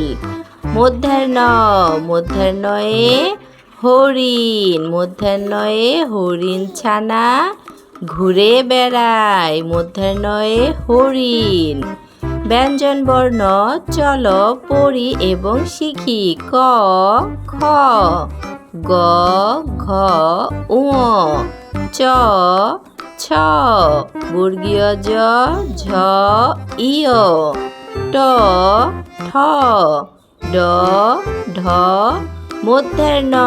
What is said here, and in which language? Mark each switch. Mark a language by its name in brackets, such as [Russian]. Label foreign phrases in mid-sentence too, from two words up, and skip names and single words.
[Bangla] মধ্যাহ্ন। মধ্যাহ্নয়ে হরিণ, মধ্যাহ্নয়ে হরিণ ছানা ঘুরে বেড়ায়, মধ্যাহ্নয়ে হরিণ। ব্যঞ্জন বর্ণ চলো পড়ি এবং শিখি। ক। খ। গ। ঘ। উ। চ। ছ। বর্গীয় জ। ঝ। ইয়। ট, ঠ, ড, ঢ, মূর্ধন্য ন।